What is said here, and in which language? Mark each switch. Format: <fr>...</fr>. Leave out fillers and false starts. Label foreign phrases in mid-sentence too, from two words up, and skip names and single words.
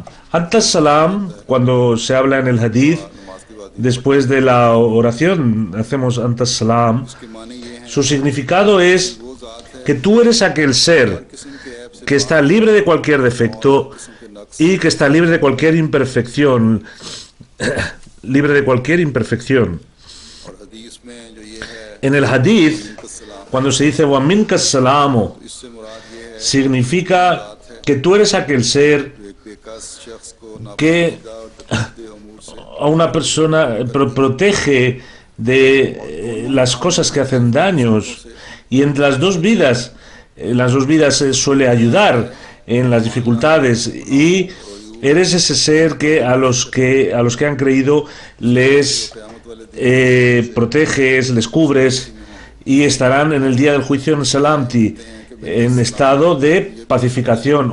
<ar>أنت السلام,</ar> <es>cuando se habla en el hadith, después de la oración hacemos</es> <ar>أنت السلام,</ar> <es>su significado es que tú eres aquel ser que está libre de cualquier defecto y que está libre de cualquier imperfección, libre de cualquier imperfección. En el hadith, cuando se dice</es> <ar>ومنك السلام,</ar> <es>significa que tú eres aquel ser que a una persona protege de las cosas que hacen daños, y en las dos vidas suele ayudar en las dificultades, y eres ese ser que a los que han creído les proteges, les cubres, y estarán en el día del juicio en Salamti, en estado de pacificación.</es>